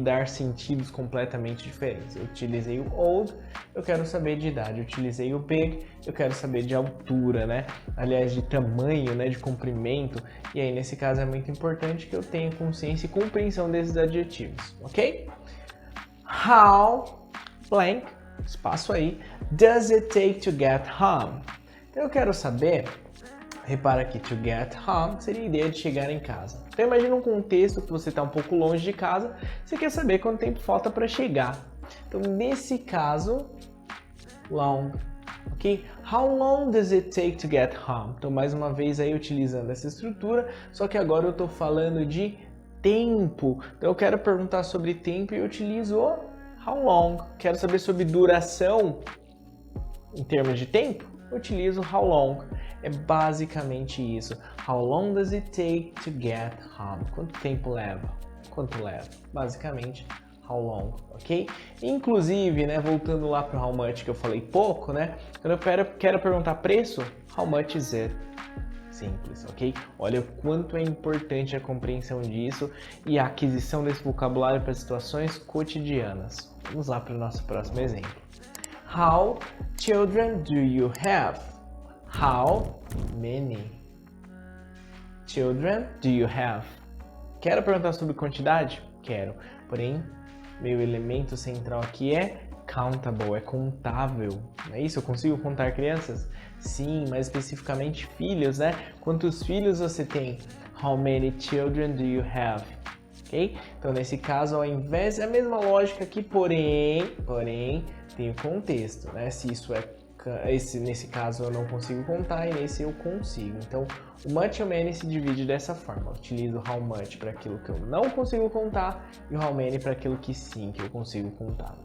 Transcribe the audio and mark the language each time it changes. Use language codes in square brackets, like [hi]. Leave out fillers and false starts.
[pt] Dar sentidos completamente diferentes. Eu utilizei o old, eu quero saber de idade. Eu utilizei o big, eu quero saber de altura, né? Aliás, de tamanho, né? De comprimento. E aí, nesse caso, é muito importante que eu tenha consciência e compreensão desses adjetivos, ok? [en] How blank, [pt] espaço aí, [en] does it take to get home? [pt] Então eu quero saber, repara aqui, [en] to get home [pt] seria a ideia de chegar em casa. Então imagina um contexto que você está um pouco longe de casa, você quer saber quanto tempo falta para chegar. Então nesse caso, long, ok? [en] How long does it take to get home? [pt] Então mais uma vez aí utilizando essa estrutura, só que agora eu estou falando de tempo. Então eu quero perguntar sobre tempo e eu utilizo o how long. Quero saber sobre duração. em termos de tempo, eu utilizo how long. É basicamente isso. [en] How long does it take to get home? [pt] Quanto tempo leva? Quanto leva? Basicamente, how long, ok? Inclusive, né, voltando lá para how much que eu falei pouco, né? Quando eu quero perguntar preço, [en] how much is it? [pt] Simples, ok? Olha o quanto é importante a compreensão disso e a aquisição desse vocabulário para situações cotidianas. Vamos lá para o nosso próximo exemplo. [en] How children do you have? How many children do you have? [pt] Quero perguntar sobre quantidade? Quero. Porém, meu elemento central aqui é countable, é contável. Não é isso? Eu consigo contar crianças? Sim, mais especificamente filhos, né? Quantos filhos você tem? [en] How many children do you have? Ok? [pt] Então, nesse caso, ao invés, é a mesma lógica aqui, porém, tem o contexto, né? Se isso é nesse caso eu não consigo contar e nesse eu consigo. Então, o much e o many se divide dessa forma. Eu utilizo how much para aquilo que eu não consigo contar e o how many para aquilo que sim, que eu consigo contar.